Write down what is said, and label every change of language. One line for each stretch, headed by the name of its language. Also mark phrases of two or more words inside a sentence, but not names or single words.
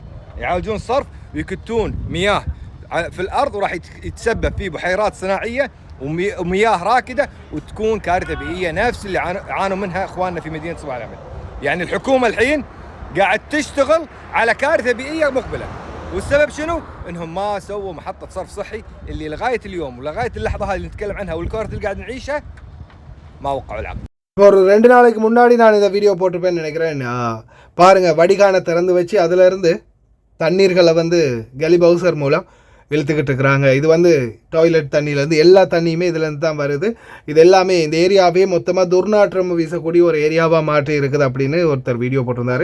Arabic: يعالجون الصرف ويكتون مياه في الأرض وراح يتسبب في بحيرات صناعية ومياه راكدة وتكون كارثة بيئية نفس اللي عانوا منها إخواننا في مدينة صباح الأحمد. يعني الحكومة الحين قاعد تشتغل على كارثة بيئية مقبلة، والسبب شنو؟ إنهم ما سووا محطة صرف صحي اللي لغاية اليوم ولغاية اللحظة هذه اللي نتكلم عنها والكارثة اللي قاعد نعيشها ما وقعوا العقد.
Tamil: ஒரு 2 நாளைக்கு முன்னாடி நான் இந்த வீடியோ போட்டிருப்பேன்னு நினைக்கிறேன். பாருங்கள், வடிகானை திறந்து வச்சு அதிலிருந்து தண்ணீர்களை கலி பவுசர் மூலம் இழுத்துக்கிட்டு இருக்கிறாங்க. இது டாய்லெட் தண்ணியிலேருந்து எல்லா தண்ணியுமே இதுலேருந்து தான் வருது. இது எல்லாமே இந்த ஏரியாவே மொத்தமாக துர்நாற்றம் வீசக்கூடிய ஒரு ஏரியாவாக மாற்றி இருக்குது அப்படின்னு ஒருத்தர் வீடியோ போட்டிருந்தார்.